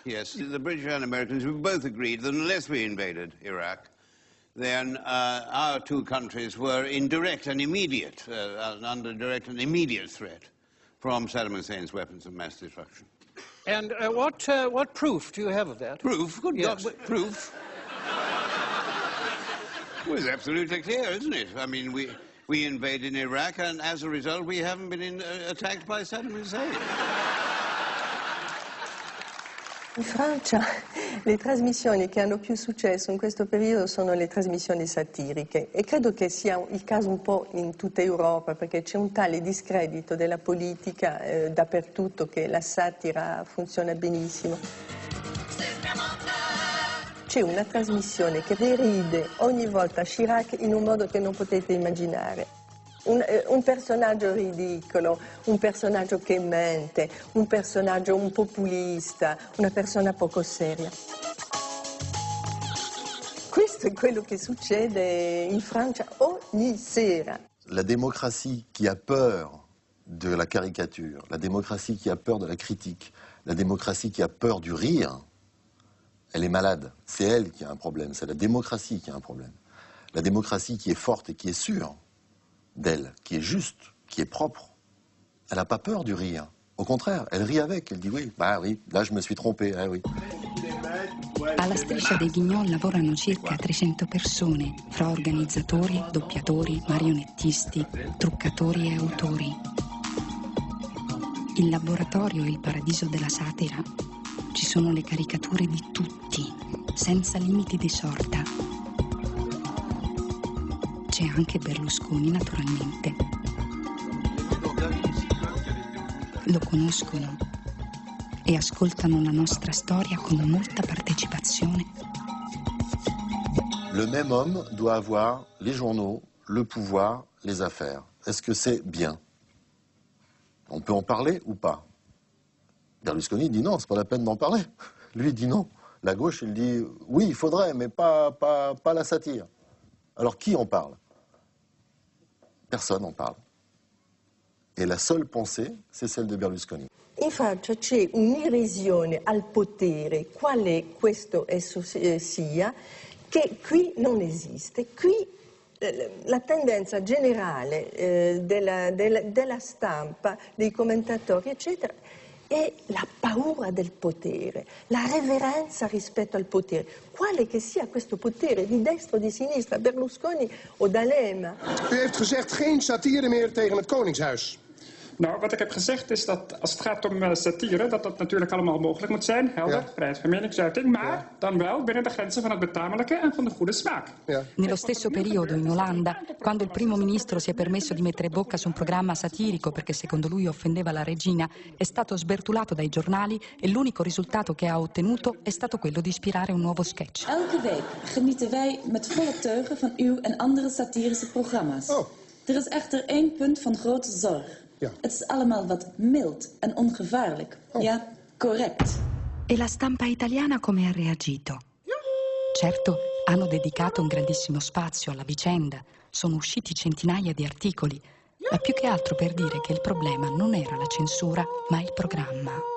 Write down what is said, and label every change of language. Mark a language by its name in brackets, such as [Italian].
[English] Yes, the British and Americans, we both agreed that unless we invaded Iraq, then our two countries were in direct and immediate, under direct and immediate threat from Saddam Hussein's weapons of mass destruction. And what proof do you have of that? Proof? Good yes. God, proof? Well, it's absolutely clear, isn't it? I mean, we invaded Iraq, and as a result, we haven't been attacked by Saddam Hussein. [Italian] In Francia le trasmissioni che hanno più successo in questo periodo sono le trasmissioni satiriche e credo che sia il caso un po' in tutta Europa, perché c'è un tale discredito della politica dappertutto che la satira funziona benissimo. C'è una trasmissione che deride ogni volta Chirac in un modo che non potete immaginare. Un personaggio ridicolo, un personaggio che mente, un personaggio un populista, una persona poco seria. Questo è quello che succede in Francia ogni sera. [French] La démocratie qui a peur de la caricature, la démocratie qui a peur de la critique, la démocratie qui a peur du rire, elle est malade. C'est elle qui a un problème, c'est la démocratie qui a un problème. La démocratie qui est forte et qui est sûre d'elle, qui est juste, qui est propre, elle n'a pas peur du rire. Au contraire, elle rit avec, elle dit oui, bah oui, là je me suis trompé, oui. [Italian] Alla Striscia dei Guignol lavorano circa 300 persone, fra organizzatori, doppiatori, marionettisti, truccatori e autori. Il laboratorio è il paradiso della satira. Ci sono le caricature di tutti, senza limiti di sorta. C'è anche Berlusconi, naturalmente. Lo conoscono e ascoltano la nostra storia con molta partecipazione. [French] Le même homme doit avoir les journaux, le pouvoir, les affaires. Est-ce que c'est bien? On peut en parler ou pas? Berlusconi dit non, c'est pas la peine d'en parler. Lui dit non. La gauche, il dit oui, il faudrait, mais pas la satire. Alors qui en parle? Personne n'en parle. Et la seule pensée, c'est celle de Berlusconi. [Italian] In Francia c'è un'irrisione al potere, quale questo esso sia, che qui non esiste. Qui la tendenza generale della stampa, dei commentatori, eccetera, è la paura del potere, la reverenza rispetto al potere, quale che sia questo potere, di destra o di sinistra, Berlusconi o D'Alema. [Dutch] U heeft gezegd geen satire meer tegen het Koningshuis. Nou, wat ik heb gezegd is dat als het gaat om satire, dat natuurlijk allemaal mogelijk moet zijn, helder, vrijheid van meningsuiting, maar dan wel binnen de grenzen van het betamelijke en van de goede smaak. [Italian] Nello stesso periodo in Olanda, quando il primo ministro si è permesso di mettere bocca su un programma satirico perché secondo lui offendeva la regina, è stato sbertulato dai giornali e l'unico risultato che ha ottenuto è stato quello di ispirare un nuovo sketch. [Dutch] Elke week genieten wij met volle teugen van uw en andere satirische programma's. Er is echter één punt van grote zorg. Ja. Het is allemaal wat mild en ongevaarlijk. Ja, correct. [Italian] E la stampa italiana come ha reagito? Certo, hanno dedicato un grandissimo spazio alla vicenda, sono usciti centinaia di articoli, ma più che altro per dire che il problema non era la censura, ma il programma.